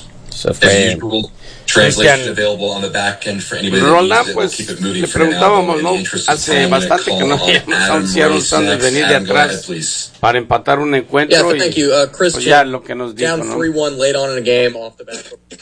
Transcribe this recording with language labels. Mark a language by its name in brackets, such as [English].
[English] So as usual, translation available on the back end for anybody that needs it. [Spanish] Pues, le preguntábamos, ¿no? Hace bastante que no habíamos anunciado el son de venir de atrás para empatar un encuentro. [English] Yeah, thank you, Christian. [Spanish] Ya lo que nos dijo, ¿no? [English] 3-1 late on in the game off the back.